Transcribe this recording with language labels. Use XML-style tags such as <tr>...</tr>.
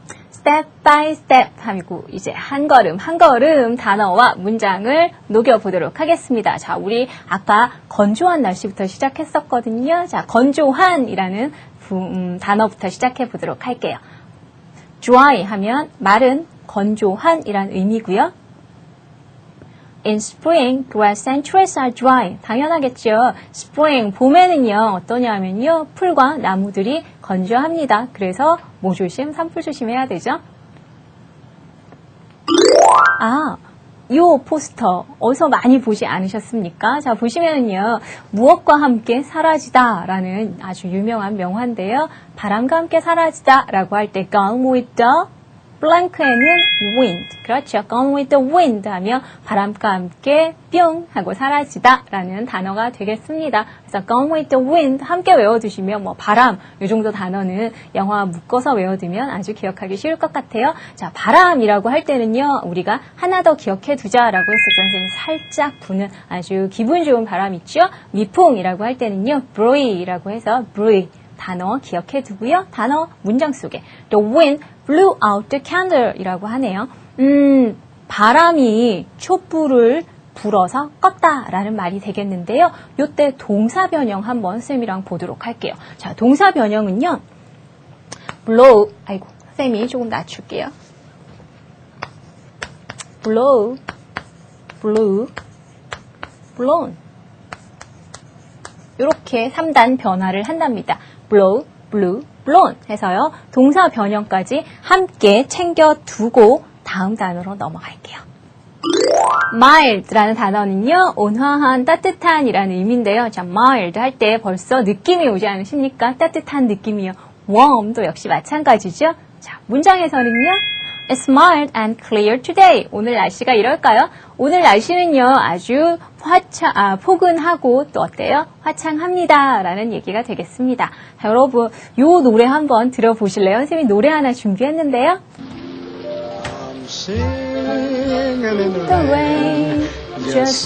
<en>step by step</en> <ko>하고 이제 한 걸음 한 걸음 단어와 문장을 녹여보도록 하겠습니다. 자, 우리 아까 건조한 날씨부터 시작했었거든요. 자, 건조한이라는 단어부터 시작해 보도록 할게요. dry 하면 마른, 건조한이란 의미고요.</ko> <en>In spring, grass and trees are dry.</en> <ko>당연하겠죠. spring, 봄에는요, 어떠냐면요, 풀과 나무들이 건조합니다. 그래서 뭐 조심, 산불 조심해야 되죠. 아, 요 포스터 어디서 많이 보지 않으셨습니까? 자, 보시면은요, 무엇과 함께 사라지다 라는 아주 유명한 명화인데요. 바람과 함께 사라지다 라고 할 때</ko> <en>gone with the</en> <ko>블랭크에는 wind, 그렇죠.</ko> <en>gone with the wind</en> <ko>하면 바람과 함께 뿅 하고 사라지다 라는 단어가 되겠습니다. 그래서</ko> <en>gone with the wind</en> <ko>함께 외워두시면 뭐 바람 이 정도 단어는 영어와 묶어서 외워두면 아주 기억하기 쉬울 것 같아요. 자, 바람이라고 할 때는요, 우리가 하나 더 기억해 두자라고 했었던 선생님 살짝 부는 아주 기분 좋은 바람 있죠. 미풍이라고 할 때는요, breeze라고 해서 breeze 단어 기억해 두고요. 단어 문장 속에</ko> <en>the wind blew out the candle</en> <ko>이라고 하네요. 바람이 촛불을 불어서 껐다 라는 말이 되겠는데요. 요때 동사 변형 한번 쌤이랑 보도록 할게요. 자, 동사 변형은요. blow, 아이고, 쌤이 조금 낮출게요.</ko> <en>blow, blew, blown.</en> <ko>이렇게 3단 변화를 한답니다. blow, blew, blown 해서요. 동사 변형까지 함께 챙겨두고 다음 단어로 넘어갈게요. mild라는 단어는요. 온화한, 따뜻한 이라는 의미인데요. 자, mild 할 때 벌써 느낌이 오지 않으십니까? 따뜻한 느낌이요. warm도 역시 마찬가지죠. 자, 문장에서는요.</ko> <en>It's mild and clear today.</en> <ko>오늘 날씨가 이럴까요? 오늘 날씨는요. 아주 포근하고 또 어때요? 화창합니다. 라는 얘기가 되겠습니다. 자, 여러분 요 노래 한번 들어보실래요? 선생님이 노래 하나 준비했는데요.</ko> <en>Singing in the The rain, just</en>